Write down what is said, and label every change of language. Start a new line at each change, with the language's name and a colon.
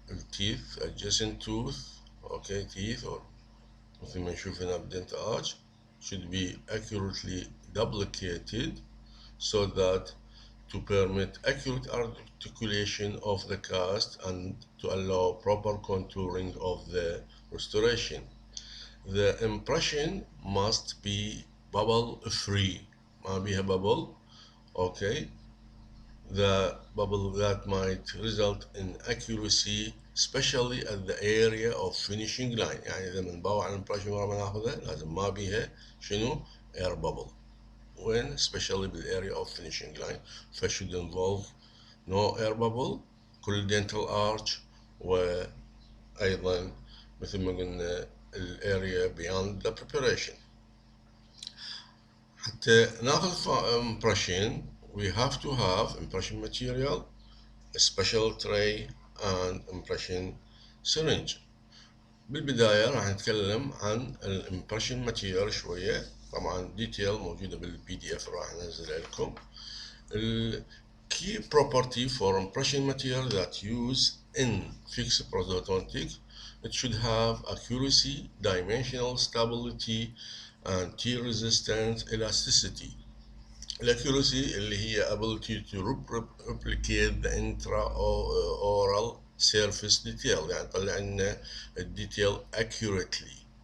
English: teeth adjacent tooth, okay, teeth or
Arabic: مثل ما نشوف هنا
English: dental arch should be accurately duplicated so that to permit accurate articulation of the cast and to allow proper contouring of the restoration. The impression must be bubble free.
Arabic: ما بيها bubble, okay.
English: The bubble that might result in accuracy, especially at the area of finishing line.
Arabic: يعني إذا بنباوع على الامبريشن ورا ما ناخذها لازم ما بيها شنو
English: air bubble. When especially بالarea of finishing line, should involve no air bubble.
Arabic: كل dental arch وأيضا مثل ما قلنا الarea
English: beyond the preparation.
Arabic: حتى ناخذ
English: impression, we have to have impression material, a special tray and impression syringe.
Arabic: بالبداية راح نتكلم عن الامبريشن ماتيريال شوية، طبعا ديتيل موجودة بالPDF راح انزلها لكم.
English: Key property for impression material that use in fixed prosthodontic, it should have accuracy, dimensional stability and tear resistant elasticity. Accuracy اللي هي ability to replicate the intraoral surface detail،
Arabic: يعني طلع لنا الديتيل
English: accurately.